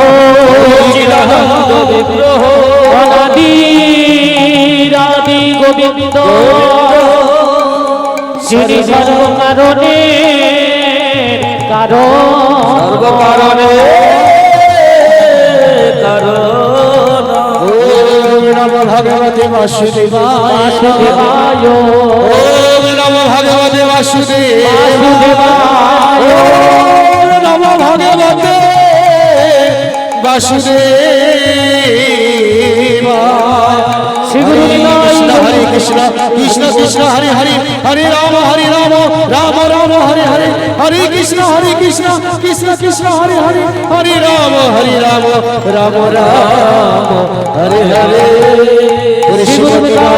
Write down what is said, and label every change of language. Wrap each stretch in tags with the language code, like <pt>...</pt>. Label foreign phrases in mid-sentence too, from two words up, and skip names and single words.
<sa>চিদানন্দ বিগ্রহ অনাদি আদি গোবিন্দ</sa> <bn>যিনি সর্বকারণে কারণ সর্বকারণে কারণ।</bn> <sa>ওম নমো ভগবতে বাসুদেবায়, বাসুদেবায় ওম নমো ভগবতে বাসুদেবায়, বাসুদেবায় ওম নমো ভগবতে বাসুদেবায়। শ্রীগুরু কৃষ্ণ হরে কৃষ্ণ, কৃষ্ণ কৃষ্ণ হরে হরে, হরে রাম রাম রাম হরে হরে, হরে কৃষ্ণ কৃষ্ণ কৃষ্ণ হরে হরে, হরে রাম রাম রাম হরে হরে। হরে শ্রীমতী</sa>